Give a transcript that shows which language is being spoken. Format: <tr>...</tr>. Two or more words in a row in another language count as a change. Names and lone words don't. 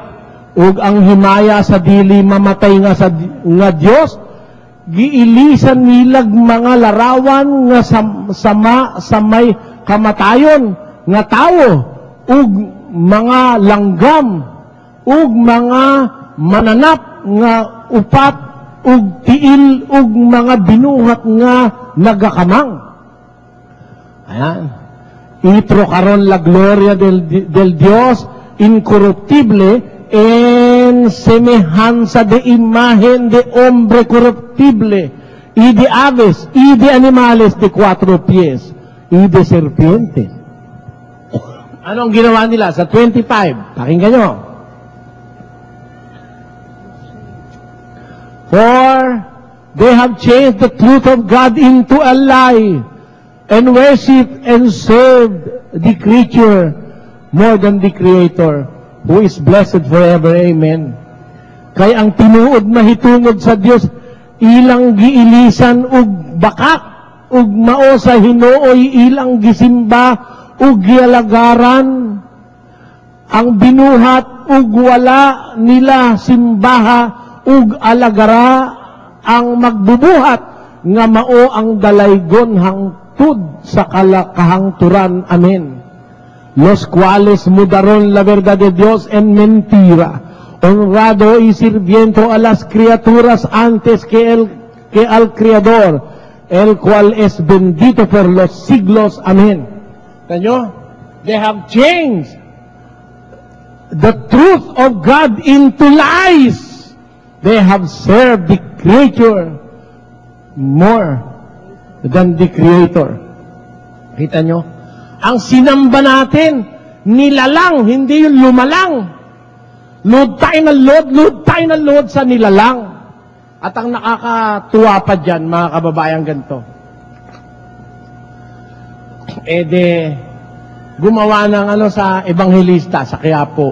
<ceb>Ug ang himaya sa dili mamatay nga nga Dios, giilisan nilag mga larawan nga sa may kamatayon nga tao, ug mga langgam, ug mga mananap nga upat, ug tiil, ug mga binuhat nga nagakamang.</ceb> <tl>Ayan.</tl> <es>Itro karon la gloria del Dios incorruptible en semejanza de imagen de hombre corruptible, y de aves, y de animales de 4 pies, y de serpientes.</es> <tl>Anong ginawa nila sa 25? Pakinggan nyo.</tl> <en>For they have changed the truth of God into a lie, and worship and served the creature more than the Creator, who is blessed forever. Amen.</en> <ceb>Kay ang tinuod mahitungod sa Dios, ilang giilisan ug bakak, ug mao sa Hinooy ilang gisimba ug gialagaran. Ang binuhat ug wala nila simbaha ug alagara, ang magbubuhat nga mao ang dalaygon hangtud sa kahangturan. Amen.</ceb> <es>Los cuales mudaron la verdad de Dios en mentira, honrado y sirviendo a las criaturas antes que al Creador, el cual es bendito por los siglos. Amén.</es> <tl>¿Tayo?</tl> <en>They have changed the truth of God into lies. They have served the creature more than the Creator.</en> <tl>Kita nyo? Ang sinamba natin, nilalang, hindi yung lumalang. Load tayo ng load sa nilalang. At ang nakakatuwa pa dyan, mga kababayang ganito, gumawa ng sa Ebanghelista, sa Quiapo.</tl>